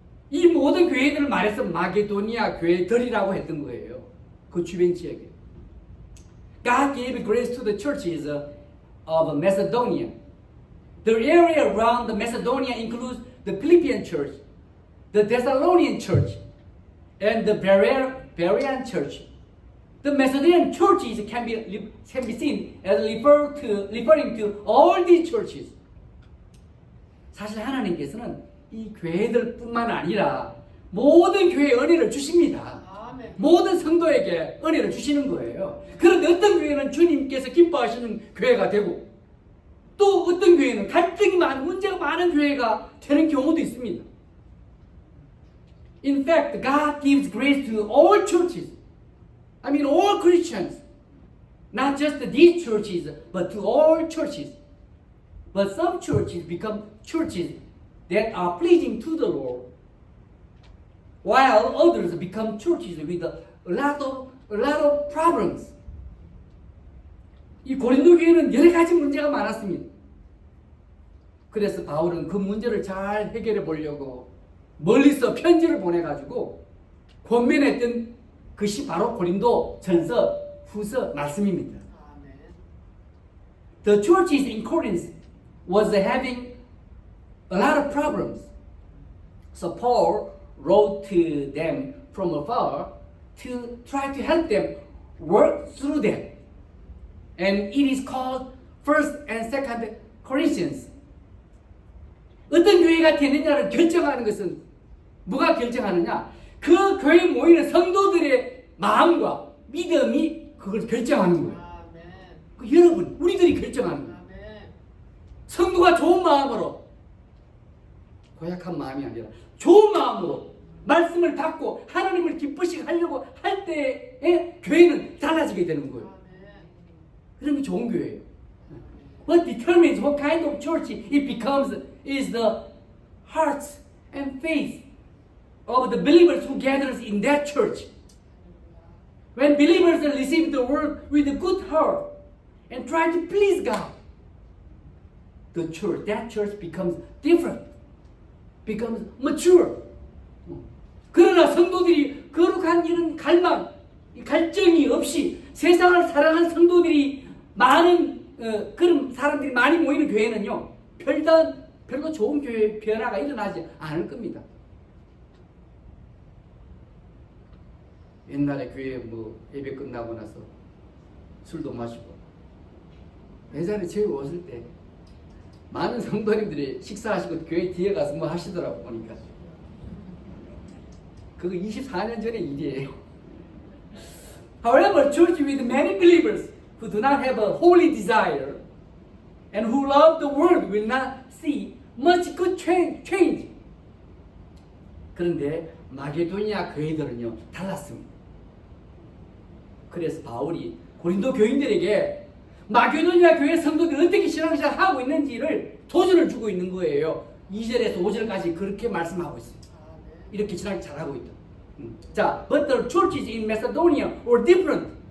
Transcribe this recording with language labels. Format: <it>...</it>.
<ko>이 모든 교회들을 말해서 마게도니아 교회들이라고 했던 거예요. 그 주변 지역에.</ko> <en>God gave grace to the churches of Macedonia. The area around the Macedonia includes the Philippian church, the Thessalonian church, and the Berean church. The Macedonian churches can be seen as referring to all these churches.</en> <ko>사실 하나님께서는 이 교회들뿐만 아니라 모든 교회에 은혜를 주십니다. 모든 성도에게 은혜를 주시는 거예요. 그런데 어떤 교회는 주님께서 기뻐하시는 교회가 되고 또 어떤 교회는 갈등이 많은 문제가 많은 교회가 되는 경우도 있습니다.</ko> <en>In fact, God gives grace to all churches. I mean all Christians. Not just these churches, but to all churches. But some churches become churches that are pleasing to the Lord. while others become churches with a lot of problems.</en> <ko>이 고린도 교회는 여러 가지 문제가 많았습니다. 그래서 바울은 그 문제를 잘 해결해 보려고 멀리서 편지를 보내가지고 권면했던 것이 바로 고린도 전서 후서 말씀입니다.</ko> <en>The churches in Corinth was having a lot of problems. So Paul wrote to them from afar to try to help them work through them. And it is called First and Second Corinthians.</en> <ko>어떤 교회가 되느냐를 결정하는 것은 뭐가 결정하느냐? 그 교회에 모이는 성도들의 마음과 믿음이 그걸 결정하는 거예요. 그 여러분, 우리들이 결정하는 거예요. 성도가 좋은 마음으로, 고약한 마음이 아니라 좋은 마음으로 말씀을 받고 하나님을 기쁘시게 하려고 할 때에 교회는 달라지게 되는 거예요. 그런 게 좋은 교회예요.</ko> <en>What determines what kind of church it becomes is the hearts and faith of the believers who gathers in that church. When believers receive the word with a good heart and try to please God, that church becomes different, becomes mature.</en> <ko>그러나 성도들이 거룩한 이런 갈망, 갈증이 없이 세상을 사랑하는 성도들이 많은 그런 사람들이 많이 모이는 교회는요, 별로 좋은 교회 변화가 일어나지 않을 겁니다. 옛날에 교회 예배 끝나고 나서 술도 마시고, 예전에 저희 오실 때 많은 성도님들이 식사하시고 교회 뒤에 가서 뭐 하시더라고 보니까. 그거 24년 전의 일이에요.</ko> <en>However, church with many believers who do not have a holy desire and who love the world will not see much good change.</en> <ko>그런데 마게도니아 교회들은요 달랐습니다. 그래서 바울이 고린도 교인들에게 마게도니아 교회 성도들이 어떻게 신앙생활을 하고 있는지를 도전을 주고 있는 거예요. 2절에서 5절까지 그렇게 말씀하고 있어요. 이렇게 신앙 잘하고 있다.</ko> <en>자, but the churches in Macedonia were different.</en>